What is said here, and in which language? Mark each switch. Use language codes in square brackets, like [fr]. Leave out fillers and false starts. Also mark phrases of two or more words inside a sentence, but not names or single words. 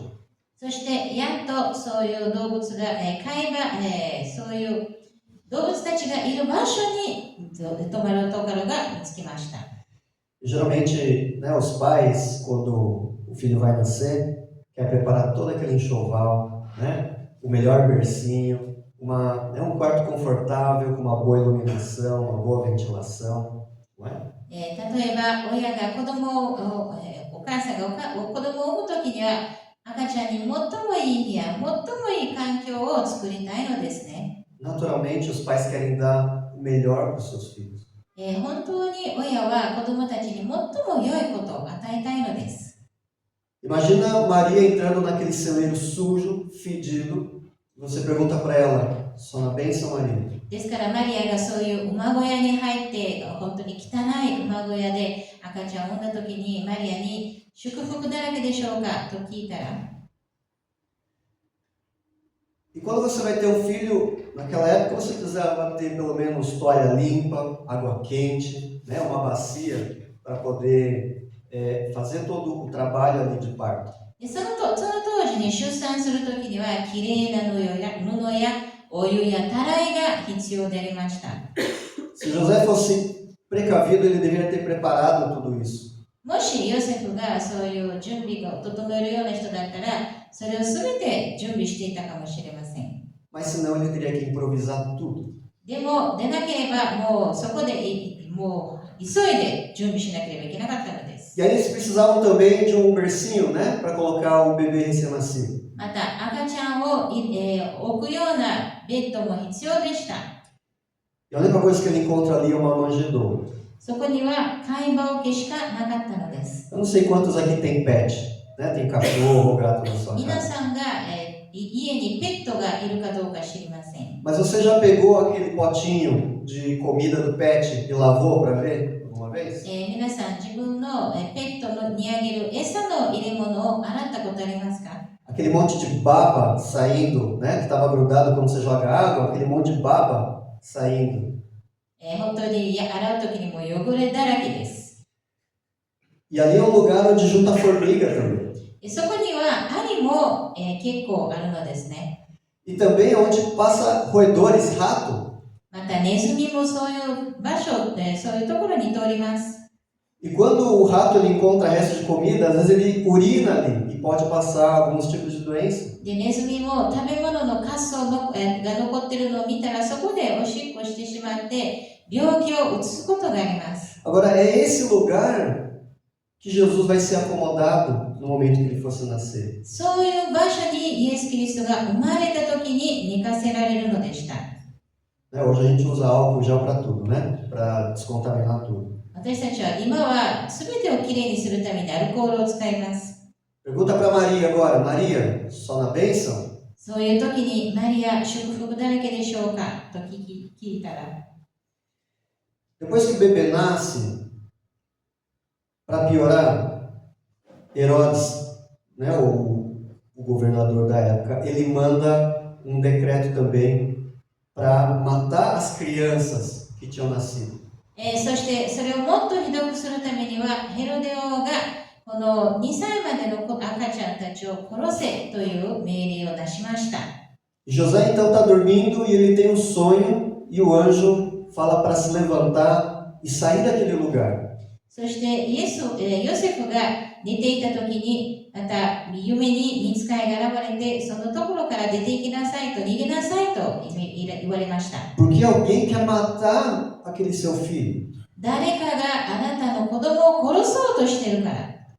[ja] そしてやっとそういう動物が、そういう動物たちがいる場所に泊まるところが見つけました。 [pt] Geralmente, né, os pais, quando o filho vai nascer, quer preparar todo aquele enxoval, né, o melhor bercinho, um quarto confortável, com uma boa iluminação, uma boa ventilação, não é? [ja] 例えば親が子供を、お母さんが子供を産むときには赤ちゃんに最もいい部屋、最もいい環境を作りたいのですね。 [pt] Naturalmente, os pais querem dar o melhor para os seus filhos. [ja] 本当に親は子供たちに最も良いことを与えたいのです。 [pt] Imagina Maria entrando naquele celeiro sujo, fedido. Você pergunta para ela, só na bênção, Maria? [ja] ですからマリアがそういう馬小屋に入って本当に汚い馬小屋で赤ちゃんを産んだ時にマリアに祝福だらけでしょうかと聞いたら [pt] E quando você vai ter um filho, naquela época você precisava ter pelo menos toalha limpa, água quente, né, uma bacia para poder fazer todo o trabalho ali de parto. [ja] でその時に出産するときには、きれいな布やお湯やたらいが必要でありました。 [pt] Se José fosse precavido, ele deveria ter preparado tudo isso. [ja] もしヨセフがそういう準備を整えるような人だったら、それをすべて準備していたかもしれません。 [pt] Mas senão ele teria que improvisar tudo. [ja] でも、でなければ、もうそこでもう急いで準備しなければいけなかったのです。 [pt] E aí eles precisavam também de um bercinho, né, para colocar o bebê recém-nascido. [ja] また、赤ちゃんを置くようなベッドも必要でした。 [pt] E a única coisa que ele encontra ali é uma manjedoura. [ja] そこには飼い場桶しかなかったのです。 [pt] Eu não sei quantos aqui tem pet, né? Tem cachorro ou gato na sua [ja] 皆 [pt] casa. [ja] さんが、家にペットがいるかどうか知りません。 [pt] Mas você já pegou aquele potinho de comida do pet e lavou para ver alguma vez? [ja] 皆さん、自分のペットにあげる餌の入れ物を洗ったことありますか？ [pt] Aquele monte de baba saindo, né? Que estava grudado quando você joga água, aquele monte de baba saindo. [ja] 本当に洗うときにも汚れだらけです。 [pt] E ali é um lugar onde junta formiga também. [ja] そこにはアリも、結構あるのですね。 [pt] E também é onde passa roedores, rato. [ja] またネズミもそういう場所、そういうところに通ります。 [pt] E quando o rato ele encontra resto de comida, às vezes ele urina ali e pode passar alguns tipos de doença. [ja] でネズミも食べ物のカスが残っているのを見たらそこでおしっこしてしまって病気を移すことがあります。 [pt] Agora, é esse lugar que Jesus vai ser acomodado no momento que ele fosse nascer. [ja] そういう場所にイエス・キリストが生まれた時に寝かせられるのでした。 [pt] Né? Hoje a gente usa álcool gel para tudo, né? Para descontaminar tudo. [ja] 私たちは今は全てをきれいにするためにアルコールを使います。 [pt] Pergunta para Maria agora, Maria, só na bênção? [ja] そういう時にマリア祝福だらけでしょうかと聞いたら、 [pt] Depois que o bebê nasce, para piorar, Herodes, né, o governador da época, ele manda um decreto também para matar as crianças que tinham nascido. [ja] そしてそれをもっとひどくするためにはヘロデ王がこの2歳までの赤ちゃんたちを殺せという命令を出しました。 [pt] E José então está dormindo e ele tem um sonho e o anjo fala para se levantar e sair daquele lugar. [ja] そしてヨセフが寝ていた時にまた夢に御使いが現れてそのところから出て行きなさいと逃げなさいと言われました。 [pt] Porque alguém quer matar aquele seu filho. [ja] 誰かがあなたの子供を殺そうとしてるから。